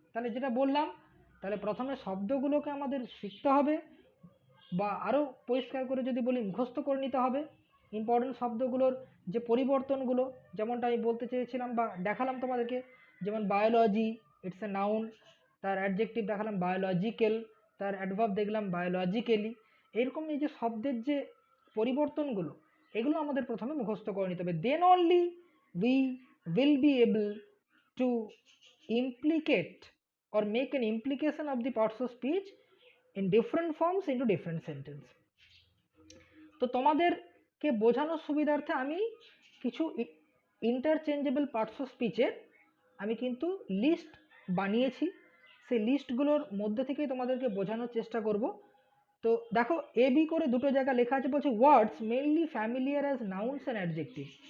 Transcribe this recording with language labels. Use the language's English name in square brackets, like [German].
[Bangla] তাহলে যেটা বললাম, তাহলে প্রথমে শব্দগুলোকে আমাদের শিখতে হবে, বা আরও পরিষ্কার করে যদি বলি মুখস্থ করে নিতে হবে ইম্পর্টেন্ট শব্দগুলোর যে পরিবর্তনগুলো, যেমনটা আমি বলতে চেয়েছিলাম বা দেখালাম তোমাদেরকে, যেমন বায়োলজি, [English] it's a noun, [Bangla] তার অ্যাডজেক্টিভ দেখালাম বায়োলজিক্যাল, তার অ্যাডভার্ব দেখলাম বায়োলজিক্যালি। এরকম এই যে শব্দের যে পরিবর্তনগুলো, এগুলো আমাদের প্রথমে মুখস্থ করে নিতে হবে। [English] Then only we will be able to implicate or make an implication of the parts of speech in different forms into different sentence. [Bangla] তো তোমাদেরকে বোঝানোর সুবিধার্থে আমি কিছু ইন্টারচেঞ্জেবল পার্টস অফ স্পিচের আমি কিন্তু লিস্ট বানিয়েছি, সেই লিস্টগুলোর মধ্যে থেকেই তোমাদেরকে বোঝানোর চেষ্টা করব। তো দেখো, এ বি করে দুটো জায়গা লেখা আছে, বলছে [English] Words mainly familiar as nouns and adjective.